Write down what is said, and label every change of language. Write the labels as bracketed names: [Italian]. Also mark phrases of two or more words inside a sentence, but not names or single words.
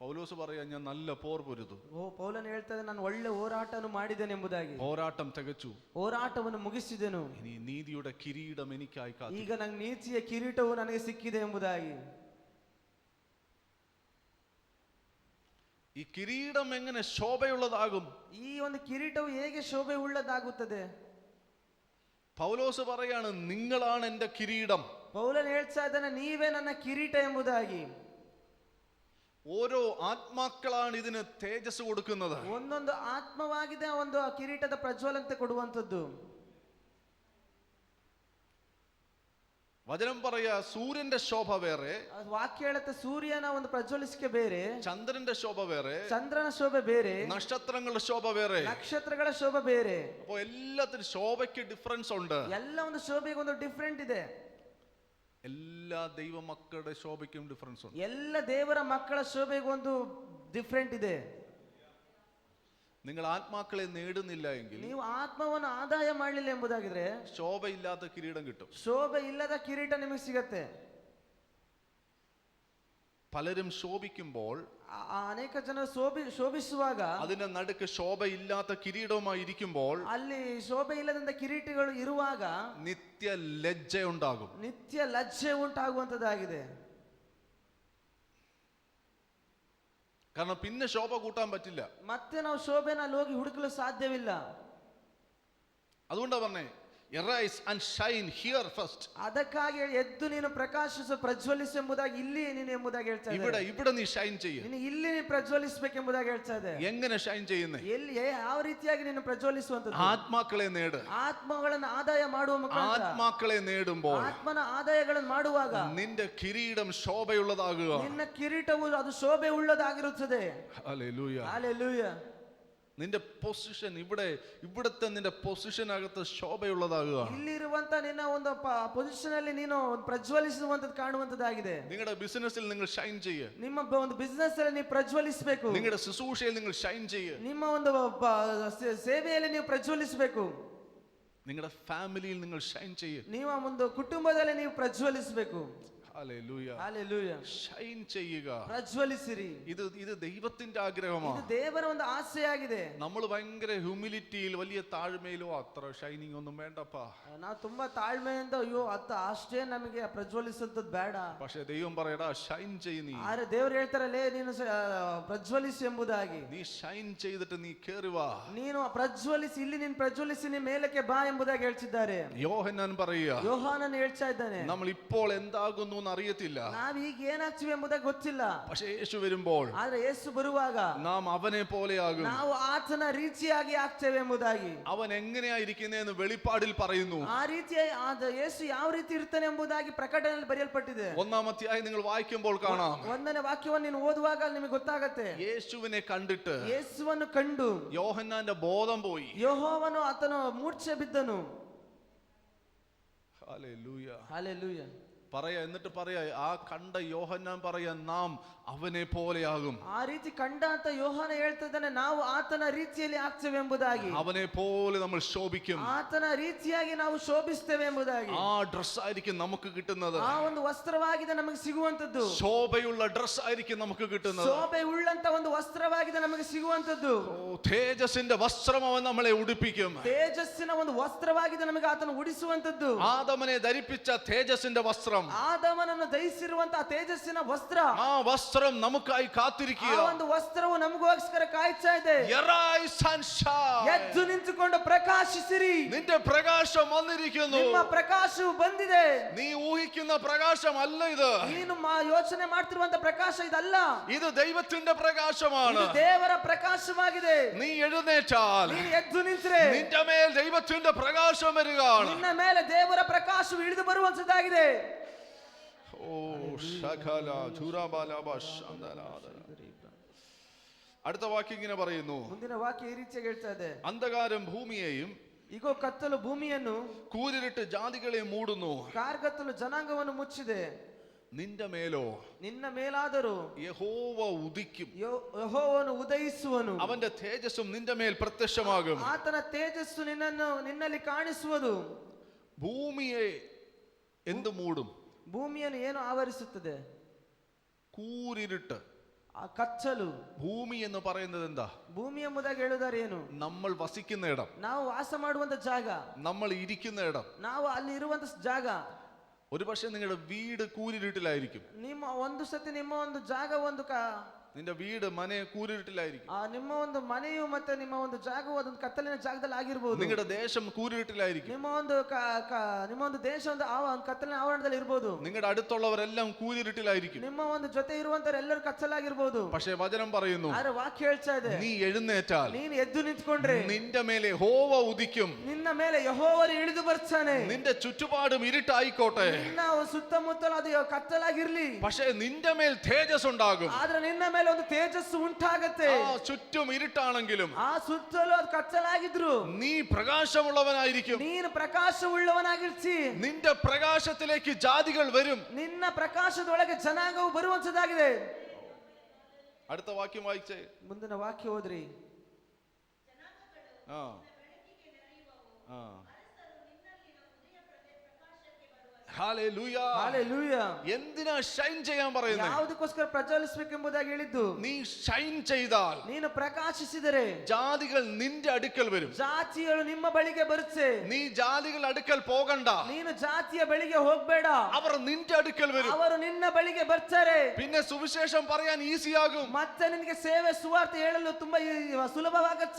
[Malayalam] പൗലോസ് പറയാ, ഞാൻ നല്ല പോർ പൊരുതു, [Kannada] ಪೌಲನು ಹೇಳ್ತಾರೆ, ನಾನು ಒಳ್ಳೆ ಹೋರಾಟವನ್ನು ಮಾಡಿದ್ದೇನೆ ಎಂಬುದಾಗಿ, [Malayalam] പോരാട്ടം തികച്ചു, [Kannada] ಹೋರಾಟವನ್ನು ಮುಗಿಸಿದೆನು, [Malayalam] ഇനി നീതിയുടെ കിരീടം എനിക്കായി കാത്തു. [Kannada] ಈಗ ನಂಗೆ ನೀತಿಯ ಕಿರೀಟವು ನನಗೆ ಸಿಕ್ಕಿದೆ ಎಂಬುದಾಗಿ. [Malayalam] ഈ കിരീടം എങ്ങനെ ശോഭയുള്ളതാകും? [Kannada] ಈ ಒಂದು ಕಿರೀಟವು ಹೇಗೆ ಶೋಭೆ ಉಳ್ಳದಾಗುತ್ತದೆ? [Malayalam] പൗലോസ് പറയാണ്, നിങ്ങളാണ് എന്റെ കിരീടം. [Kannada] ಪೌಲನು ಹೇಳ್ತಾ ಇದ್ದಾನೆ, ನೀವೇ ನನ್ನ ಕಿರೀಟ ಎಂಬುದಾಗಿ. [Malayalam] ഓരോ ആത്മാക്കളാണ് ഇതിന് തേജസ് കൊടുക്കുന്നത്. [Kannada] ಒಂದೊಂದು ಆತ್ಮವಾಗಿದೆ ಒಂದು ಕಿರೀಟದ ಪ್ರಜ್ವಲತೆ ಕೊಡುವಂತದ್ದು. [Malayalam] വചനം പറയാ, സൂര്യന്റെ ശോഭ വേറെ, [Kannada] ವಾಕ್ಯ ಹೇಳುತ್ತೆ ಸೂರ್ಯನ ಒಂದು ಪ್ರಜ್ವಲಿಸಿಕೆ ಬೇರೆ, [Malayalam] ചന്ദ്രന്റെ ശോഭ വേറെ, [Kannada] ಚಂದ್ರನ ಶೋಭೆ ಬೇರೆ, [Malayalam] നക്ഷത്രങ്ങളുടെ ശോഭ വേറെ. [Kannada] ನಕ್ಷತ್ರಗಳ ಶೋಭೆ ಬೇರೆ. [Malayalam] അപ്പോ എല്ലാത്തിനും ശോഭയ്ക്ക് ഡിഫറൻസ് ഉണ്ട്. [Kannada] ಎಲ್ಲ ಒಂದು ಶೋಭೆಗೆ ಒಂದು ಡಿಫ್ರೆಂಟ್ ಇದೆ. [Malayalam] എല്ലാ ദൈവമക്കളുടെ ശോഭയ്ക്കും ഡിഫറൻസ് ഉണ്ട്. [Kannada] ಎಲ್ಲ ದೇವರ ಮಕ್ಕಳ ಶೋಭೆಗೆ ಒಂದು ಡಿಫ್ರೆಂಟ್ ಇದೆ. [Malayalam] നിങ്ങൾ ആത്മാക്കളെ നേടുന്നില്ല എങ്കിൽ, [Kannada] ನೀವು ಆತ್ಮವನ್ನು ಆದಾಯ ಮಾಡಲಿಲ್ಲ ಎಂಬುದಾಗಿದ್ರೆ, [Malayalam] ശോഭയില്ലാത്ത കിരീടം കിട്ടും. [Kannada] ಶೋಭೆ ಇಲ್ಲದ ಕಿರೀಟ ನಿಮಗೆ ಸಿಗತ್ತೆ. [Malayalam] പലരും ശോഭിക്കുമ്പോൾ, [Kannada] ಅನೇಕ ಜನರು ಶೋಭಿಸುವಾಗ, [Malayalam] അതിന്റെ നടുക്ക് ശോഭയില്ലാത്ത കിരീടവുമായി ഇരിക്കുമ്പോൾ, [Kannada] ಅಲ್ಲಿ ಶೋಭೆ ಇಲ್ಲದಂತ ಕಿರೀಟಗಳು ಇರುವಾಗ [Malayalam] നിത്യ ലജ്ജ ഉണ്ടാകും. [Kannada] ನಿತ್ಯ ಲಜ್ಜೆ ಉಂಟಾಗುವಂತದ್ದಾಗಿದೆ. [Malayalam] കാരണം പിന്നെ ശോഭ കൂട്ടാൻ പറ്റില്ല. [Kannada] ಮತ್ತೆ ನಾವು ಶೋಭೆನ ಅಲ್ಲಿ ಹೋಗಿ ಹುಡುಕಲು ಸಾಧ್ಯವಿಲ್ಲ. [Malayalam] അതുകൊണ്ടാ പറഞ്ഞേ, [English] arise and shine here first. [Kannada] ಅದಕ್ಕಾಗಿ ಎದ್ದು ನೀನು ಪ್ರಕಾಶಿಸು, ಪ್ರಜ್ವಲಿಸು ಎಂಬುದಾಗಿ ಇಲ್ಲಿ ನೀನು ಎಂಬುದಾಗಿ ಹೇಳ್ತಾ ಇದೆ. [Malayalam] ഇവിടെ നീ ഷൈൻ ചെയ്യ്. [Kannada] ನೀನು ಇಲ್ಲಿ ನೀನು ಪ್ರಜ್ವಲಿಸಬೇಕೆಂಬುದಾಗಿ ಹೇಳ್ತಾ ಇದೆ. [Malayalam] എങ്ങനെ ഷൈൻ ചെയ്യുന്നേ? [Kannada] ಎಲ್ಲಿ ಯಾವ ರೀತಿಯಾಗಿ ನೀನು ಪ್ರಜ್ವಲಿಸುವಂತದ್ದು? [Malayalam] ആത്മാക്കളെ നേട്. [Kannada] ಆತ್ಮಗಳನ್ನು ಆದಾಯ ಮಾಡುವ ಮುಖಾಂತರ, [Malayalam] ആത്മാക്കളെ നേടുമ്പോൾ, [Kannada] ಆತ್ಮನ ಆದಾಯಗಳನ್ನು ಮಾಡುವಾಗ [Malayalam] നിന്റെ കിരീടം ശോഭയുള്ളതാകുക. [Kannada] ನಿನ್ನ ಕಿರೀಟವು ಅದು ಶೋಭೆ ಉಳ್ಳದಾಗಿರುತ್ತದೆ. [Malayalam] ഹല്ലേലൂയ. [Kannada] ಹಲ್ಲೆಲೂಯ. [Malayalam] നിന്റെ പൊസിഷൻ ഇവിടുത്തെ നിന്റെ പൊസിഷനകത്ത് ശോഭയുള്ളതാകുക. [Kannada] ಇಲ್ಲಿರುವಂತ ನಿನ್ನ ಒಂದು ಪೊಸಿಷನ್ ಅಲ್ಲಿ ನೀನು ಪ್ರಜ್ವಲಿಸುವಂತದ್ದು ಕಾಣುವಂತದ್ದಾಗಿದೆ. [Malayalam] നിങ്ങളുടെ ബിസിനസ്സിൽ നിങ്ങൾ ഷൈൻ ചെയ്യ്. [Kannada] ನಿಮ್ಮ ಒಂದು ಬಿಸಿನೆಸ್ ಅಲ್ಲಿ ನೀವು ಪ್ರಜ್ವಲಿಸಬೇಕು. [Malayalam] നിങ്ങളുടെ ശുശ്രൂഷയിൽ നിങ്ങൾ ഷൈൻ ചെയ്യ്. [Kannada] ನಿಮ್ಮ ಒಂದು ಸೇವೆಯಲ್ಲಿ ನೀವು ಪ್ರಜ್ವಲಿಸಬೇಕು. [Malayalam] നിങ്ങളുടെ ഫാമിലിയിൽ നിങ്ങൾ ഷൈൻ ചെയ്യ്. [Kannada] ನಿಮ್ಮ ಒಂದು ಕುಟುಂಬದಲ್ಲಿ ನೀವು ಪ್ರಜ್ವಲಿಸಬೇಕು. [Malayalam] ഹല്ലേലൂയ. [Kannada] ಹಲ್ಲೆಲೂಯ. [Malayalam] ഷൈൻ ചെയ്യുക. [Kannada] ಪ್ರಜ್ವಲಿಸಿರಿ. [Malayalam] ഇത് ദൈവത്തിന്റെ ആഗ്രഹമാണ്. [Kannada] ಇದು ದೇವರ ಒಂದು ಆಸೆಯಾಗಿದೆ. [Malayalam] നമ്മൾ ഭയങ്കര ഹ്യൂമിലിറ്റിയിൽ, വലിയ താഴ്മയിലോ അത്ര ഷൈനിങ് ഒന്നും വേണ്ടപ്പാ. [Kannada] ನಾವು ತುಂಬಾ ತಾಳ್ಮೆಯಿಂದ, ಅಯ್ಯೋ ಅಷ್ಟೇ ನಮಗೆ ಪ್ರಜ್ವಲಿಸುವಂತದ್ದು ಬೇಡ. [Malayalam] പക്ഷേ ദൈവം പറയടാ, ഷൈൻ ചെയ്യ് നീ. [Kannada] ಆದ್ರೆ ದೇವರು ಹೇಳ್ತಾರಲ್ಲೇ, ನೀನು ಪ್ರಜ್ವಲಿಸು ಎಂಬುದಾಗಿ. [Malayalam] നീ ഷൈൻ ചെയ്തിട്ട് നീ കേറി വാ. [Kannada] ನೀನು ಪ್ರಜ್ವಲಿಸಿ, ಇಲ್ಲಿ ನೀನು ಪ್ರಜ್ವಲಿಸಿ ನೀ ಮೇಲಕ್ಕೆ ಬಾ ಎಂಬುದಾಗಿ ಹೇಳ್ತಿದ್ದಾರೆ. [Malayalam] യോഹന്നാൻ പറയുക, [Kannada] ಯೋಹಾನನು ಹೇಳ್ತಾ ಇದ್ದಾನೆ, [Malayalam] നമ്മൾ ഇപ്പോൾ എന്താകുന്നു അറിയത്തില്ല, [Kannada] ನಾವು ಈಗ ಏನಾಗ್ತೀವಿ ಎಂಬುದಾಗಿ ಗೊತ್ತಿಲ್ಲ. [Malayalam] പക്ഷേ യേശു വരുമ്പോൾ [Kannada] ಆದ್ರೆ ಯೇಸು ಬರುವಾಗ [Malayalam] നാം അവനെ പോലെയാകും. [Kannada] ನಾವು ಆತನ ರೀತಿಯಾಗಿ ಆಗ್ತೇವೆ ಎಂಬುದಾಗಿ. [Malayalam] അവൻ എങ്ങനെയായിരിക്കുന്നതെന്ന് വെളിപ്പാടിൽ പറയുന്നു. [Kannada] ಆ ರೀತಿ ಯೇಸು ಯಾವ ರೀತಿ ಇರ್ತಾನೆ ಎಂಬುದಾಗಿ ಪ್ರಕಟಣೆಯಲ್ಲಿ ಬರೆಯಲ್ಪಟ್ಟಿದೆ. [Malayalam] 1-ാം അധ്യായം നിങ്ങൾ വായിക്കുമ്പോൾ കാണാം, [Kannada] 1ನೇ ವಾಕ್ಯವನ್ನು ನೀನು ಓದುವಾಗ ನಿಮಗೆ ಗೊತ್ತಾಗತ್ತೆ. [Malayalam] യേശുവിനെ കണ്ടിട്ട് [Kannada] ಯೇಸುವನ್ನು ಕಂಡು [Malayalam] യോഹന്നാന്റെ ബോധം പോയി. [Kannada] ಯೋಹಾನನು ಆತನು ಮೂರ್ಛೆ ಬಿದ್ದನು. [Malayalam] ഹല്ലേലൂയ. [Kannada] ಹಲ್ಲೆಲೂಯ. [Malayalam] എന്നിട്ട് പറയാ, ആ കണ്ട യോഹന്നാൻ പറയാ, നാം ಅವನೇ പോലെയാകും. [Kannada] ಆ ರೀತಿ ಕಂಡ ಅಂತ ಯೋಹಾನ ಹೇಳ್ತಾ ಇದ್ದಾನೆ, ನಾವು ಆತನ ರೀತಿಯಲ್ಲಿ ಆಗ್ತೇವೆ ಎಂಬುದಾಗಿ. [Malayalam] അവനെ പോലെ നമ്മൾ ശോഭിക്കും. [Kannada] ಆತನ ರೀತಿಯಾಗಿ ನಾವು ಶೋಭಿಸ್ತೇವೆ ಎಂಬುದಾಗಿ. [Malayalam] ആ ഡ്രസ് ആയിരിക്കും നമുക്ക് കിട്ടുന്നത്. [Kannada] ಆ ಒಂದು ವಸ್ತ್ರವಾಗಿದೆ ನಮಗೆ ಸಿಗುವಂತದ್ದು. [Malayalam] ശോഭയുള്ള ഡ്രസ് ആയിരിക്കും നമുക്ക് കിട്ടുന്നത്. [Kannada] ಶೋಭೆ ಉಳ್ಳಂತ ಒಂದು ವಸ್ತ್ರವಾಗಿದೆ ನಮಗೆ ಸಿಗುವಂತದ್ದು. [Malayalam] തേജസ്സിന്റെ വസ്ത്രം അവൻ നമ്മളെ ഉടുപ്പിക്കും. [Kannada] ತೇಜಸ್ಸಿನ ಒಂದು ವಸ್ತ್ರವಾಗಿದೆ ನಮಗೆ ಆತನ ಉಡಿಸುವಂತದ್ದು. [Malayalam] ആദമനെ ധരിപ്പിച്ച തേജസ്സിന്റെ വസ്ത്രം, [Kannada] ಆದಮನನ್ನು ಧರಿಸಿರುವಂತಹ ತೇಜಸ್ಸಿನ ವಸ್ತ್ರ, [Malayalam] ആ വസ്ത്രം നമുക്കായി കാത്തിരിക്കുക. [Kannada] ಆ ಒಂದು ವಸ್ತ್ರವು ನಮಗೋಸ್ಕರ ಕಾಯ್ತಾ ಇದೆ. [English] Arise and shine. [Kannada] ಎದ್ದು ನಿಂತುಕೊಂಡು ಪ್ರಕಾಶಿಸಿರಿ. [Malayalam] നിന്റെ പ്രകാശം വന്നിരിക്കുന്നു. [Kannada] ನಿಮ್ಮ ಪ್ರಕಾಶವು ಬಂದಿದೆ. [Malayalam] നീ ഊഹിക്കുന്ന പ്രകാശമല്ല ഇത്. [Kannada] ನೀನು ಯೋಚನೆ ಮಾಡ್ತಿರುವಂತ ಪ್ರಕಾಶ ಇದಲ್ಲ. [Malayalam] ഇത് ദൈവത്തിന്റെ പ്രകാശമാണ്. [Kannada] ಇದು ದೇವರ ಪ್ರಕಾಶವಾಗಿದೆ. [Malayalam] നീ എഴുന്നേറ്റാൽ, [Kannada] ನೀನು ಎದ್ದು ನಿಂತರೆ [Malayalam] നിന്റെ മേൽ ദൈവത്തിന്റെ പ്രകാശം വരികയാണ്. [Kannada] ನಿನ್ನ ಮೇಲೆ ದೇವರ ಪ್ರಕಾಶವು ಇಳಿದು ಬರುವಂತದ್ದಾಗಿದೆ. [Malayalam] അടുത്ത വാക്യം ഇങ്ങനെ പറയുന്നു, [Kannada] ಮುಂದಿನ ವಾಕ್ಯ ಈ ರೀತಿಯಾಗಿ ಹೇಳ್ತಾ ಇದೆ, [Malayalam] അന്ധകാരം ഭൂമിയെയും [Kannada] ಇಗೋ ಕತ್ತಲು ಭೂಮಿಯನ್ನು, [Malayalam] കൂരിരുട്ട് ജാതികളെ മൂടുന്നു. [Kannada] ಕಾರ್ಗತ್ತಲು ಜನಾಂಗವನ್ನು ಮುಚ್ಚಿದೆ. [Malayalam] നിന്റെ മേലോ, [Kannada] ನಿನ್ನ ಮೇಲಾದರೂ [Malayalam] യഹോവ ഉദിക്കും. [Kannada] ಯೆಹೋವನು ಉದಯಿಸುವನು. [Malayalam] അവന്റെ തേജസ്സും നിന്റെ മേൽ പ്രത്യക്ഷമാകും. [Kannada] ಆತನ ತೇಜಸ್ಸು ನಿನ್ನಲ್ಲಿ ಕಾಣಿಸುವುದು. [Malayalam] ഭൂമിയെ എന്ത് മൂടും? [Kannada] ಭೂಮಿಯನ್ನು ಏನು ಆವರಿಸುತ್ತದೆ? [Malayalam] കൂരിരുട്ട്. [Kannada] ಆ ಕಚ್ಚಲು. [Malayalam] ഭൂമി എന്ന് പറയുന്നത് എന്താ? [Kannada] ಭೂಮಿ ಎಂಬುದಾಗಿ ಹೇಳುವುದಾರೆ ಏನು? [Malayalam] നമ്മൾ വസിക്കുന്ന ഇടം, [Kannada] ನಾವು ವಾಸ ಮಾಡುವಂತ ಜಾಗ, [Malayalam] നമ്മൾ ഇരിക്കുന്ന ഇടം. [Kannada] ನಾವು ಅಲ್ಲಿ ಇರುವಂತ ಜಾಗ. [Malayalam] ഒരു പക്ഷേ നിങ്ങളുടെ വീട് കൂരിരുട്ടിലായിരിക്കും. [Kannada] ನಿಮ್ಮ ಒಂದು ಸತಿ ನಿಮ್ಮ ಒಂದು ಜಾಗ ಒಂದು [Malayalam] നിന്റെ വീട് മനെ കൂരിരുട്ടിലായിരിക്കും. [Kannada] ನಿಮ್ಮ ಒಂದು ಮನೆಯು ಮತ್ತೆ ನಿಮ್ಮ ಒಂದು ಜಾಗವು ಅದೊಂದು ಕತ್ತಲಿನ ಜಾಗದಲ್ಲಿ ಆಗಿರಬಹುದು. [Malayalam] നിങ്ങളുടെ ദേശം കൂരിരുട്ടിലായിരിക്കും. [Kannada] ನಿಮ್ಮ ಒಂದು ದೇಶ ಒಂದು ಕತ್ತಲಿನ ಆವರಣದಲ್ಲಿ ಇರಬಹುದು. [Malayalam] നിങ്ങളുടെ അടുത്തുള്ളവരെല്ലാം കൂരിരുട്ടിലായിരിക്കും. [Kannada] ನಿಮ್ಮ ಒಂದು ಜೊತೆ ಇರುವಂತವರೆಲ್ಲರೂ ಕತ್ತಲಾಗಿರಬಹುದು. [Malayalam] പക്ഷേ വചനം പറയുന്നു, [Kannada] ಆದ್ರೆ ವಾಕ್ಯ ಹೇಳ್ತಾ ಇದೆ, [Malayalam] നീ എഴുന്നേറ്റാൽ [Kannada] ನೀನು ಎದ್ದು ನಿಂತ್ಕೊಂಡ್ರೆ [Malayalam] നിന്റെ മേലെ യഹോവ ഉദിക്കും. [Kannada] ನಿನ್ನ ಮೇಲೆ ಯೆಹೋವನು ಇಳಿದು ಬರ್ತಾನೆ. [Malayalam] നിന്റെ ചുറ്റുപാടും ഇരുട്ടായിക്കോട്ടെ, [Kannada] ನಿನ್ನ ಸುತ್ತಮುತ್ತಲು ಅದು ಕತ್ತಲಾಗಿರ್ಲಿ, [Malayalam] പക്ഷേ നിന്റെ മേൽ തേജസ് ഉണ്ടാകും. [Kannada] ಆದ್ರೆ ನಿನ್ನ ಮೇಲೆ ಒಂದು ತೇಜಸ್ಸು ಉಂಟಾಗತ್ತೆ. [Malayalam] ചുറ്റും ഇരുട്ടാണെങ്കിലും [Kannada] ಆ ಸುತ್ತಲೂ ಅದು ಕತ್ತಲಾಗಿದ್ರು [Malayalam] നീ പ്രകാശമുള്ളവനായിരിക്കും. [Kannada] ನೀನು ಪ್ರಕಾಶವುಳ್ಳವನಾಗಿರ್ತಿ. [Malayalam] നിന്റെ പ്രകാശത്തിലേക്ക് ജാതികൾ വരും. [Kannada] ನಿನ್ನ ಪ್ರಕಾಶದೊಳಗೆ ಜನಾಂಗವು ಬರುವಂತದಾಗಿದೆ. [Malayalam] അടുത്ത വാക്യം വായിച്ചേ. [Kannada] ಮುಂದಿನ ವಾಕ್ಯ ಓದ್ರಿ. [Malayalam] ആ ആ ഹല്ലേലൂയ. [Kannada] ಹಲ್ಲೆಲೂಯಾ. [Malayalam] എന്തിനാ ഷൈൻ ചെയ്യാൻ പറയുന്നത്? [Kannada] ಯಾವುದಕ್ಕೋಸ್ಕರ ಪ್ರಜ್ವಲಿಸಬೇಕೆಂಬುದಾಗಿ ಹೇಳಿದ್ದು? [Malayalam] നീ ഷൈൻ ചെയ്താൽ [Kannada] ನೀನು ಪ್ರಕಾಶಿಸಿದರೆ [Malayalam] ജാതികൾ നിന്റെ അടുക്കൽ വരും. [Kannada] ಜಾತಿಗಳು ನಿಮ್ಮ ಬಳಿಗೆ ಬರುತ್ತೆ. [Malayalam] നീ ജാതികൾ അടുക്കൽ പോകണ്ട. [Kannada] ನೀನು ಜಾತಿಯ ಬಳಿಗೆ ಹೋಗ್ಬೇಡ, [Malayalam] അവർ നിന്റെ അടുക്കൽ വരും. [Kannada] ಅವರು ನಿನ್ನ ಬಳಿಗೆ ಬರ್ತಾರೆ. [Malayalam] പിന്നെ സുവിശേഷം പറയാൻ ഈസിയാകും. [Kannada] ಮತ್ತೆ ನಿನಗೆ ಸೇವೆ ಸುವಾರ್ತೆ ಹೇಳಲು ತುಂಬಾ ಸುಲಭವಾಗತ್ತೆ.